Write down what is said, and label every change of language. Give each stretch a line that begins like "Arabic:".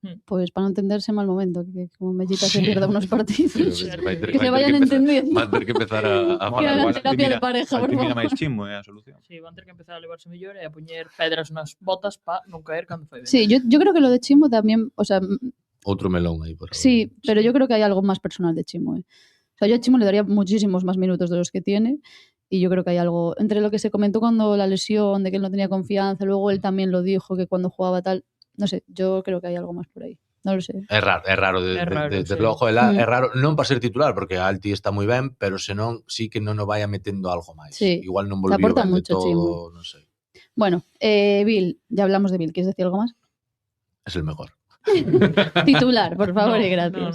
Spanish: Pues para non entenderse mal momento, que como Mellita se pierda unos partidos, que se vayan entendiendo.
Galician: Van ter que empezar a
Spanish: que hagan terapia de pareja, por favor.
Galician: Mira máis chimo, é a solución. Sí, van ter que empezar a levarse mellor e a poñer pedras nas botas para non caer cando fai ben.
Spanish: Sí, yo creo que lo de Chimo también, o sea...
Galician: Outro melón aí por ahí.
Spanish: Sí, pero yo creo que hay algo más personal de Chimo. O sea, yo a Chimo le daría muchísimos más minutos de los que tiene. Y yo creo que hay algo, entre lo que se comentó cuando la lesión, de que él no tenía confianza, luego él también lo dijo, que cuando jugaba tal, no sé, yo creo que hay algo más por ahí. No lo sé.
Galician: É raro, desde logo, é raro, non para ser titular, porque a Alti está moi ben, pero senón sí que non o vaya metendo algo máis. Sí. Igual non volvió ben de todo, non sei.
Spanish: Bueno, Bill, ya hablamos de Bill, ¿quieres decir algo más? Es el mejor. Titular, por favor, y gracias.